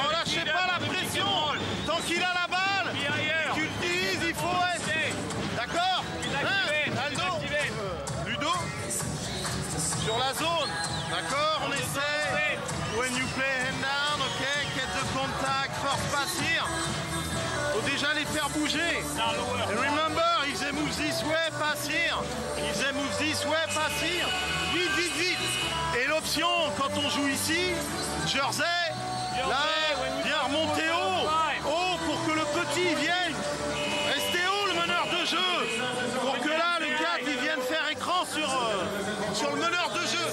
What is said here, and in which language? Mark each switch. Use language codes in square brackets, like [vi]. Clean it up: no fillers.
[fr] Relâchez pas la pression. Tant qu'il a la balle, tu l'utilises, il faut être. D'accord? Aldo, Ludo, sur la zone. D'accord? On essaie. [en] When you play hand down, ok, get the contact, [fr] force pas tir. Faut déjà les faire bouger. [en] And remember, if they move this way, pass here. If they move this way, pass here. [fr] Vite, vite, vite. Et l'option, quand on joue ici, Jersey, là, viens remonter haut. Haut pour que le petit vienne. Restez haut, le meneur de jeu. Pour que là, le 4, il vienne faire écran sur le meneur de jeu.